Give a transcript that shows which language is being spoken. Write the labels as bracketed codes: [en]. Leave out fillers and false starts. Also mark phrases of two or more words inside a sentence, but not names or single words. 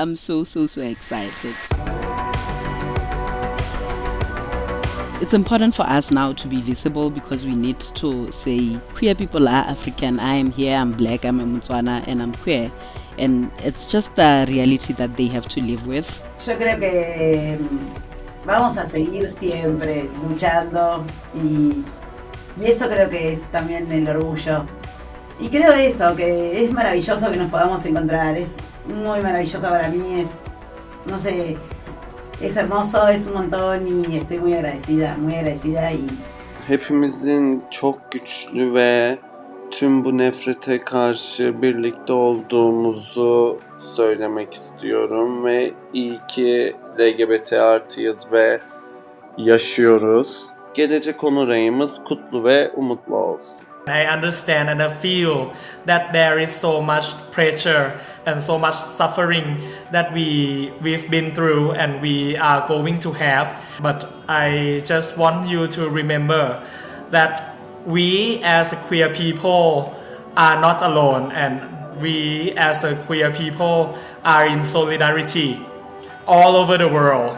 [en] I'm so excited. It's important for us now to be visible because we need to say queer people are African. I am here, I'm black, I'm a Motswana, and I'm queer. And it's just the reality that they have to live with. [es] Yo creo que vamos a seguir siempre luchando y eso creo que es también el orgullo. Y creo eso, que es maravilloso que nos podamos encontrar, es muy maravilloso para mí, no sé, es hermoso, es un montón y estoy muy agradecida y... [tr] Hepimizin çok güçlü ve tüm bu nefrete karşı birlikte olduğumuzu söylemek istiyorum ve iyi ki LGBT artıyız ve yaşıyoruz. Gelecek onur ayımız kutlu ve umutlu olsun. [en] I understand and I feel that there is so much pressure and so much suffering that we've been through and we are going to have. But I just want you to remember that we as a queer people are not alone, and we as a queer people are in solidarity all over the world.